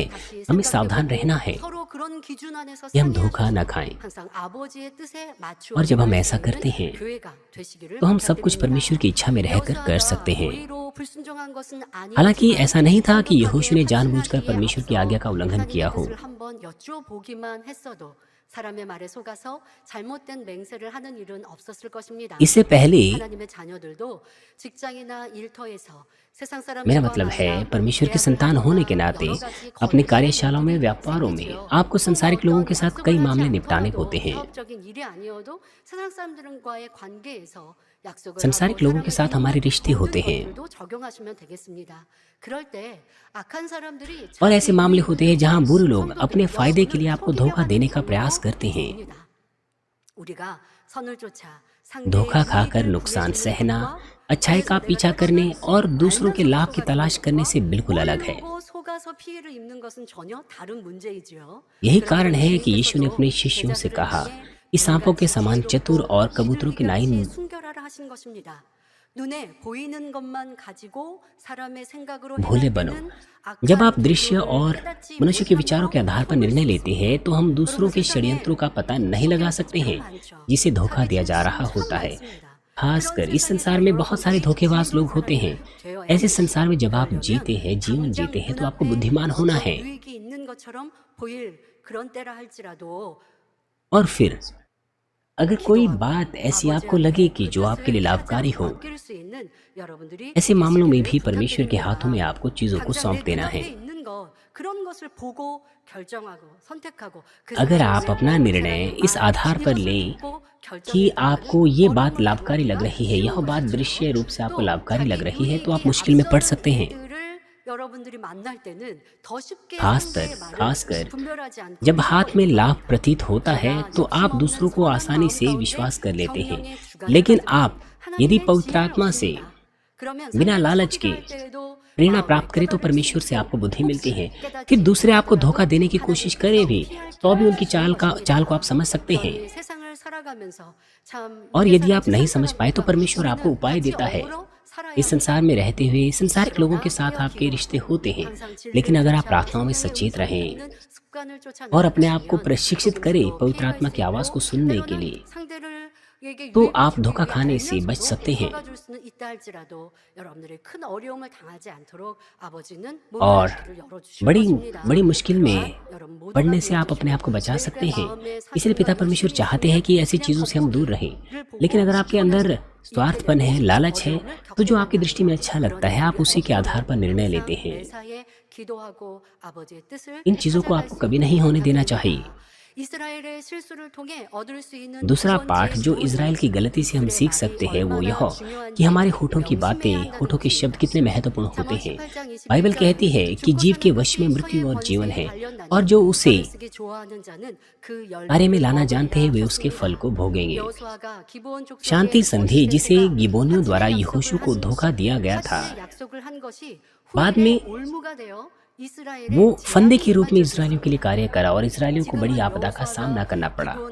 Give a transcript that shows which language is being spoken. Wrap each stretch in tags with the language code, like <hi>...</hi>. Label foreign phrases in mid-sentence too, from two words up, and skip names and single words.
<hi>हमें सावधान रहना है कि हम धोखा न खाएं। और जब हम ऐसा करते हैं तो हम सब कुछ परमेश्वर की इच्छा में रहकर कर सकते हैं। हालांकि ऐसा नहीं था कि यहोशू ने जानबूझकर परमेश्वर की आज्ञा का उल्लंघन किया हो।</hi> <ko>사람의 말에 속아서 잘못된 맹세를 하는 일은 없었을 것입니다.</ko> <hi>इससे पहले</hi> <ko>하나님의 자녀들도 직장이나 일터에서 세상</ko> <hi>मेरा</hi> <ko>사람들과</ko> <hi>मतलब है परमेश्वर की संतान होने के नाते अपनी कार्यशालाओं में, व्यापारों में आपको संसारिक लोगों के साथ कई मामले निपटाने होते हैं।</hi> <ko>사업적인 일이 아니어도 세상 사람들과의 관계에서 약속을</ko> <hi>संसारिक</hi> <ko>하고</ko> <hi>लोगों के साथ हमारे रिश्ते होते हैं</hi> <ko>것들도 적용하시면 되겠습니다. 그럴 때 악한 사람들이</ko> <hi>और ऐसे मामले होते हैं जहां बुरे लोग अपने फायदे के लिए आपको धोखा देने का प्रयास करते हैं।</hi> <ko>우리가 선을 쫓아</ko> <hi>धोखा खाकर नुकसान सहना अच्छाई का पीछा करने और दूसरों के लाभ की तलाश करने से बिल्कुल अलग है।</hi> <ko>속아서 피해를 입는 것은 전혀 다른 문제이지요.</ko> <hi>यही कारण है कि यीशु ने अपने शिष्यों से कहा कि सांपों के समान चतुर और कबूतरों की नाई</hi> <ko>순결하라 하신 것입니다. 눈에 보이는 것만 가지고 사람의 생각으로</ko> <hi>भोले</hi> <ko>행할</ko> <hi>बनो।</hi> <ko>때는</ko> <hi>जब</hi> <ko>악한</ko> <hi>आप दृश्य</hi> <ko>의도를</ko> <hi>और</hi> <ko>깨닫지</ko> <hi>मनुष्य के विचारों के</hi> <ko>못한</ko> <hi>आधार पर</hi> <ko>경우가</ko> <hi>निर्णय</hi> <ko>있습니다.</ko> <hi>लेते हैं तो हम दूसरों</hi> <ko>여러분</ko> <hi>के</hi> <ko>세상에</ko> <hi>षड्यंत्रों का पता नहीं लगा सकते हैं</hi> <ko>속임수 참 많죠.</ko> <hi>जिसे धोखा</hi> <ko>사기</ko> <hi>दिया जा</hi> <ko>중심이</ko> <hi>रहा</hi> <ko>참</ko> <hi>होता है।</hi> <ko>많습니다.</ko> <hi>खासकर</hi> <ko>그런</ko> <hi>इस संसार में बहुत सारे</hi> <ko>세상에서</ko> <hi>धोखेबाज</hi> <ko>여러분들이</ko> <hi>लोग होते हैं।</hi> <ko>지혜로운 사람이</ko> <hi>ऐसे</hi> <ko>되어야</ko> <hi>संसार में जब आप</hi> <ko>되려면</ko> <hi>जीते हैं, जीवन</hi> <ko>당장</ko> <hi>जीते हैं, तो आपको</hi> <ko>눈앞에</ko> <hi>बुद्धिमान होना</hi> <ko>어떤</ko> <hi>है।</hi> <ko>유익이 있는 것처럼 보일 그런 때라 할지라도</ko> <hi>और फिर अगर कोई</hi> <ko>기도하고</ko> <hi>बात ऐसी आपको लगे</hi> <ko>아버지한테</ko> <hi>कि</hi> <ko>그</ko> <hi>जो आपके लिए</hi> <ko>뜻을</ko> <hi>लाभकारी</hi> <ko>가장</ko> <hi>हो,</hi> <ko>맡길 수 있는 여러분들이</ko> <hi>ऐसे मामलों में भी</hi> <ko>되시기를</ko> <hi>परमेश्वर के हाथों में</hi> <ko>부탁드립니다.</ko> <hi>आपको चीजों को</hi> <ko>당장</ko> <hi>सौंप</hi> <ko>내</ko> <hi>देना है।</hi> <ko>눈앞에 있는 것 그런 것을 보고 결정하고 선택하고 그</ko> <hi>अगर</hi> <ko>사람의</ko> <hi>आप अपना</hi> <ko>그</ko> <hi>निर्णय</hi> <ko>사람의</ko> <hi>इस</hi> <ko>말,</ko> <hi>आधार पर</hi> <ko>이것을</ko> <hi>लें</hi> <ko>듣고</ko> <hi>कि</hi> <ko>결정해야</ko> <hi>आपको ये बात</hi> <ko>어려운</ko> <hi>लाभकारी लग</hi> <ko>것보다</ko> <hi>रही है, यह</hi> <ko>쉬운</ko> <hi>बात</hi> <ko>것이죠.</ko> <hi>दृश्य रूप से आपको</hi> <ko>또</ko> <hi>लाभकारी</hi> <ko>자기</ko> <hi>लग रही है, तो आप</hi> <ko>유익이</ko> <hi>मुश्किल में पड़</hi> <ko>앞선</ko> <hi>सकते हैं।</hi> <ko>일들을 여러분들이 만날 때는 더 쉽게</ko> <hi>खासकर</hi> <ko>상대의 말을</ko> <hi>खासकर</hi> <ko>분별하지 않고</ko> <hi>जब हाथ में लाभ प्रतीत होता है</hi> <ko>제가</ko> <hi>तो आप</hi> <ko>욕심</ko> <hi>दूसरों</hi> <ko>없는</ko> <hi>को</hi> <ko>선한</ko> <hi>आसानी से</hi> <ko>마음</ko> <hi>विश्वास कर</hi> <ko>가운데</ko> <hi>लेते हैं।</hi> <ko>성령의 주관을</ko> <hi>लेकिन</hi> <ko>가지고</ko> <hi>आप यदि</hi> <ko>하나님의</ko> <hi>पवित्र</hi> <ko>지혜를</ko> <hi>आत्मा से</hi> <ko>얻습니다. 그러면</ko> <hi>बिना</hi> <ko>상대를</ko> <hi>लालच के</hi> <ko>섬기려 할 때에도</ko> <hi>प्रेरणा</hi> <ko>마음을</ko> <hi>प्राप्त करें तो</hi> <ko>깨달을 수</ko> <hi>परमेश्वर से</hi> <ko>있고</ko> <hi>आपको बुद्धि मिलती है।</hi> <ko>혹시 깨닫지</ko> <hi>फिर दूसरे आपको धोखा</hi> <ko>못하더라도</ko> <hi>देने की कोशिश करें भी</hi> <ko>하나님께서</ko> <hi>तो भी उनकी</hi> <ko>피할 수</ko> <hi>चाल को</hi> <ko>있습니다.</ko> <hi>आप समझ सकते हैं।</hi> <ko>그러니 세상을 살아가면서 참</ko> <hi>और</hi> <ko>이게</ko> <hi>यदि आप</hi> <ko>사람</ko> <hi>नहीं</hi> <ko>세상</ko> <hi>समझ पाए तो</hi> <ko>사람들과</ko> <hi>परमेश्वर आपको</hi> <ko>우리는</ko> <hi>उपाय</hi> <ko>같이</ko> <hi>देता है।</hi> <ko>어우러 살아야</ko> <hi>इस संसार में रहते हुए संसारिक लोगों के</hi> <ko>그러나</ko> <hi>साथ आपके</hi> <ko>깨어</ko> <hi>रिश्ते</hi> <ko>기도하고</ko> <hi>होते हैं,</hi> <ko>항상 진리를</ko> <hi>लेकिन अगर आप</hi> <ko>쫓아</ko> <hi>प्रार्थनाओं में</hi> <ko>성령의</ko> <hi>सचेत</hi> <ko>음성을</ko> <hi>रहें</hi> <ko>듣는 습관을 쫓아</ko> <hi>और अपने आप को</hi> <ko>나가시면</ko> <hi>प्रशिक्षित करें</hi> <ko>조금씩도</ko> <hi>पवित्र</hi> <ko>피해갈</ko> <hi>आत्मा</hi> <ko>수</ko> <hi>की आवाज को</hi> <ko>있고</ko> <hi>सुनने के</hi> <ko>때로는</ko> <hi>लिए,</hi> <ko>상대에게</ko> <hi>तो</hi> <ko>유익을</ko> <hi>आप</hi> <ko>주기</ko> <hi>धोखा</hi> <ko>위해</ko> <hi>खाने से बच</hi> <ko>알면서도</ko> <hi>सकते हैं।</hi> <ko>속아줄 수는 있다 할지라도 여러분들이 큰 어려움을 당하지 않도록 아버지는</ko> <hi>और</hi> <ko>문을 길을 열어주실</ko> <hi>बड़ी</hi> <ko>것입니다.</ko> <hi>बड़ी मुश्किल में</hi> <ko>또한 여러분 모두가</ko> <hi>पड़ने से आप</hi> <ko>믿으시고</ko> <hi>अपने आप को बचा</hi> <ko>내</ko> <hi>सकते हैं।</hi> <ko>마음에</ko> <hi>इसलिए पिता</hi> <ko>사심과</ko> <hi>परमेश्वर</hi> <ko>욕심이</ko> <hi>चाहते हैं कि ऐसी</hi> <ko>있으면</ko> <hi>चीजों से हम दूर रहें।</hi> <ko>겉모습을 보고</ko> <hi>लेकिन अगर आपके अंदर</hi> <ko>손에서</ko> <hi>स्वार्थपन है, लालच है,</hi> <ko>어려움을</ko> <hi>तो जो</hi> <ko>겪게</ko> <hi>आपकी दृष्टि में अच्छा लगता है आप उसी के आधार पर निर्णय लेते हैं।</hi> <ko>매사에 기도하고 아버지의 뜻을</ko> <hi>इन चीजों को</hi> <ko>찾아갈</ko> <hi>आपको</hi> <ko>수</ko> <hi>कभी नहीं होने देना</hi> <ko>부탁드립니다.</ko> <hi>चाहिए।</hi> <ko>이스라엘의 실수를 통해 얻을 수 있는</ko> <hi>दूसरा</hi> <ko>두 번째</ko> <hi>पाठ जो</hi> <ko>교훈은</ko> <hi>इज़राइल की गलती से हम</hi> <ko>그들의</ko> <hi>सीख</hi> <ko>말이</ko> <hi>सकते हैं वो यह</hi> <ko>얼마나 중요한지</ko> <hi>कि हमारे होठों की बातें,</hi> <ko>명심해야 한다는</ko> <hi>होठों के शब्द</hi> <ko>것입니다.</ko> <hi>कितने महत्वपूर्ण होते</hi> <ko>잠언</ko> <hi>हैं।</hi> <ko>18장 21절</ko> <hi>बाइबल कहती है कि जीव के वश में मृत्यु और जीवन है, और जो उसे कार्य में लाना जानते हैं वे उसके फल को भोगेंगे। शांति संधि जिसे गिबोनियों द्वारा यहोशू को धोखा दिया गया था, बाद में वो फंदे के रूप में इस्राएलियों के लिए कार्य करा और इस्राएलियों को बड़ी आपदा का सामना करना पड़ा।</hi>